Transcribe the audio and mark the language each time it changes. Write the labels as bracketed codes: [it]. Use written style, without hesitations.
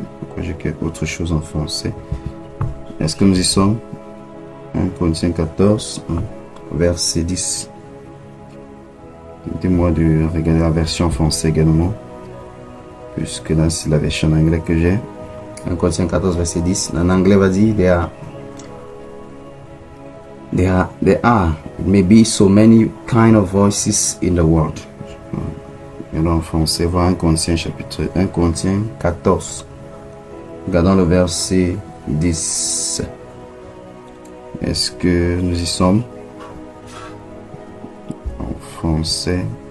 [fr] Pourquoi j'ai quelque autre chose en français? Est-ce que nous y sommes? 1 Corinthiens 14, verset 10. Permettez-moi de regarder la version française également, puisque là c'est la version en anglais que j'ai. 1 Corinthiens 14, verset 10. En anglais, va dire, [en] there are maybe so many kind of voices in the world. [fr] Et en français, voir 1 Corinthiens chapitre 1 Corinthiens 14. Regardons le verset 10. Est-ce que nous y sommes? En français.